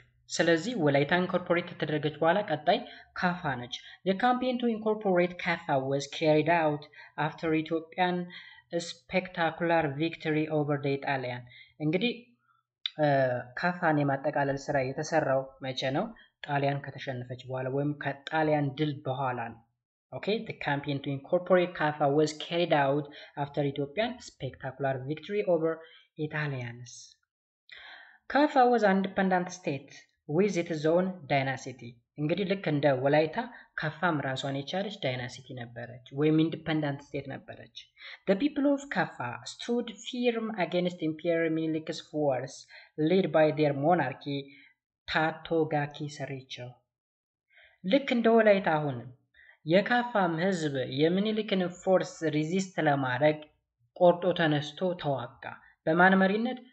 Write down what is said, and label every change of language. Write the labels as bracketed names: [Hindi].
[Amharic] ስለዚህ ወላይታ ኢንኮርፖሬት ከተደረገች በኋላ ቀጣይ ካፋ ነች። [English] The campaign to incorporate Kaffa was carried out after Ethiopian spectacular victory over the Italian. [Amharic] እንግዲህ ካፋን የማጠቃለል ስራ የተሰራው መቼ ነው? ጣሊያን ከተሸነፈች በኋላ ወይም ከጣሊያን ድል በኋላ ነው። [English] Okay, the campaign to incorporate Kaffa was carried out after Ethiopian spectacular victory over Italians. Kaffa was an independent state with its own dynasty. [Amharic] እንግዲህ ልክ እንደ ወላይታ ካፋም ራሷን የቻለች ዳይናሲቲ ነበረች ወይም ኢንዲፔንደንት ስቴት ነበረች። [English] The people of Kaffa stood firm against Emperor Minilik's force led by their monarchy Tatogaki Saricho. [Amharic] ልክ እንደ ወላይታ አሁንም የካፋም ህዝብ የሚኒሊክን ፎርስ ሪዚስት ለማድረግ ቆርጦ ተነስቶ ተዋጋ። በማን መሪነት?